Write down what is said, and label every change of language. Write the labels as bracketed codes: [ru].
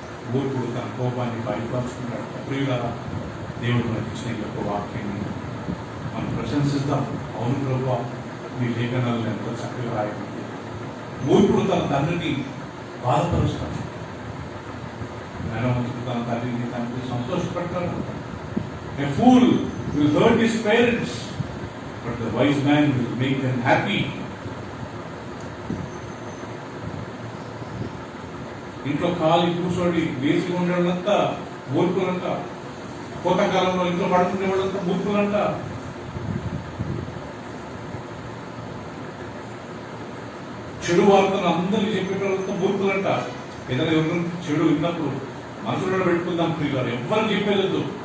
[te] మూర్ఖుడు తన కోపాన్ని బయటపరుచుకుంటాడు. ప్రియులారా, దేవుడు మనకి ఇచ్చిన యొక్క వాక్యాన్ని మనం ప్రశంసిస్తాం. అవును ప్రభువా, మీ లేఖనాలను ఎంతో చక్కగా రాయబడింది. మూర్ఖుడు తన తండ్రిని బాధపరుస్తాడు, జ్ఞానవంతుడు తన తండ్రిని తండ్రి సంతోషపెడతాడు. [en] A fool will hurt his parents, but the wise man will make them happy. [te] ఇంట్లో ఖాళీ కూర్చోడి వేసి ఉండేవాళ్ళంతా మూర్ఖులంట. కోతకాలంలో ఇంట్లో పడుకునే వాళ్ళంతా మూర్ఖులంట. చెడు వార్తను అందరికీ చెప్పేటోళ్ళంతా మూర్ఖులంట. ఏదైనా ఎవరు చెడు విన్నప్పుడు మనసులో పెట్టుకుందాం ప్రియులారు. ఎవ్వరు చెప్పేదొద్దు.